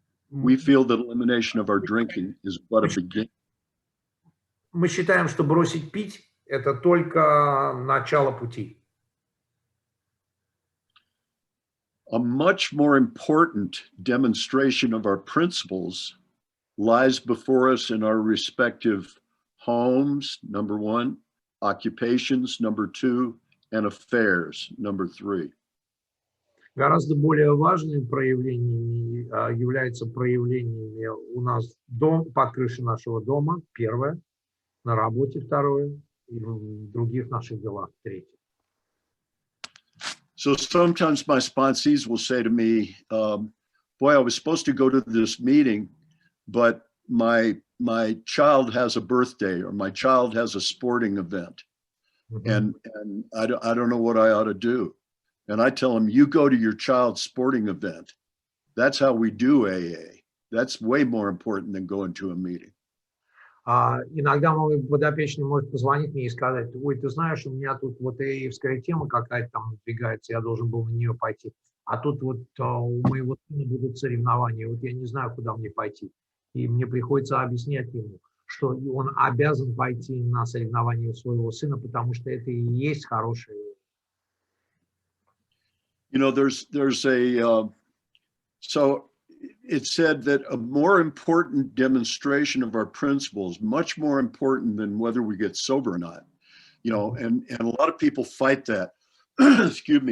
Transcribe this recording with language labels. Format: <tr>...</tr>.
<en>We feel that elimination of our drinking is but a beginning.</en> <ru>Мы считаем, что бросить пить – это только начало пути.</ru> <en>A much more important demonstration of our principles lies before us in our respective homes, number one, occupations, number two, and affairs, number three.</en> <ru>Гораздо более важным проявлением является проявлениями у нас под крышей нашего дома, первое, на работе, второе, и в других наших делах, третье.</ru> <en>So sometimes my sponsees will say to me, boy, I was supposed to go to this meeting, but my child has a birthday or my child has a sporting event. And I don't know what I ought to do. And I tell them, you go to your child's sporting event. That's how we do AA. That's way more important than going to a meeting.</en> <ru>Иногда мой подопечный может позвонить мне и сказать: ой, ты знаешь, у меня тут вот ААевская тема какая-то там надвигается, я должен был на нее пойти. А тут вот у моего сына будут соревнования, вот я не знаю, куда мне пойти. И мне приходится объяснять ему, что он обязан пойти на соревнования своего сына, потому что это и есть хорошее.</ru> <en>There's a, so it said that a more important demonstration of our principles, much more important than whether we get sober or not, and a lot of people fight that. Excuse me.</en>